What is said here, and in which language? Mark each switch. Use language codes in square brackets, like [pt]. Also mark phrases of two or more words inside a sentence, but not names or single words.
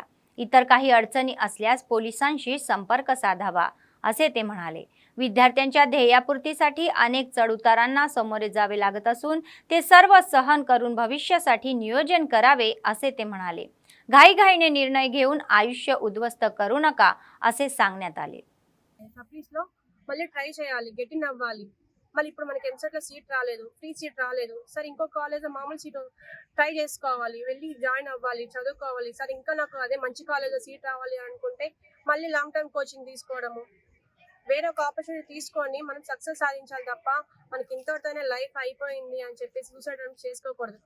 [mr] इतर काही अडचणी असल्यास पोलिसांशी संपर्क साधावा असे ते म्हणाले. विद्यार्थ्यांच्या ध्येयापूर्तीसाठी अनेक चढउतारांना सामोरे जावे लागत असून ते सर्व सहन करून भविष्यासाठी नियोजन करावे असे ते म्हणाले. घाईघाईने निर्णय घेऊन आयुष्य उद्ध्वस्त करू नका असे सांगण्यात आले. [te] సప్లీస్లో మళ్ళీ ట్రై చేయాలి, [en] get in [te] అవ్వాలి. మళ్ళీ ఇప్పుడు మనకి ఎంసెట్లో సీట్ రాలేదు, [en] free seat [te] రాలేదు, సరే ఇంకో కాలేజ్లో మామూలు సీటు ట్రై చేసుకోవాలి, వెళ్ళి జాయిన్ అవ్వాలి, చదువుకోవాలి. సరే ఇంకా నాకు అదే మంచి కాలేజ్లో సీట్ రావాలి అనుకుంటే మళ్ళీ [en] long term coaching [te] తీసుకోవడము, వేరే ఒక ఆపర్చునిటీ తీసుకొని మనం సక్సెస్ సాధించాలి తప్ప మనకి ఇంతటితోనే లైఫ్ అయిపోయింది అని చెప్పేసి సూసైడ్ చేసుకోకూడదు.